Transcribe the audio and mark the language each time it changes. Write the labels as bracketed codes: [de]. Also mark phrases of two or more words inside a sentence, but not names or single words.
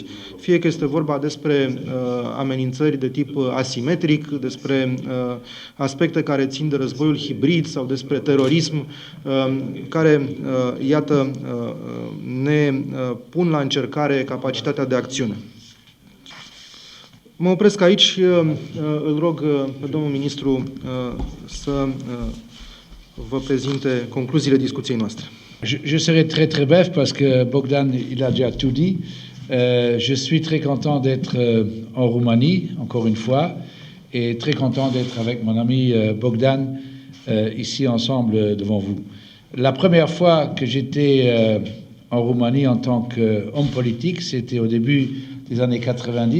[ro] Fie că este vorba despre amenințări de tip asimetric, despre aspecte care țin de războiul hibrid sau despre terorism, care, iată, ne pun la încercare capacitatea de acțiune. Mă opresc aici și îl rog pe domnul ministru să vă prezinte concluziile discuției noastre. [fr] Je serai très bref parce que Bogdan il a déjà tout dit. Je suis très content d'être en Roumanie, encore une fois, et très content d'être avec mon ami Bogdan ici ensemble devant vous. La première fois que j'étais en Roumanie en tant qu'homme politique, c'était au début des années 90.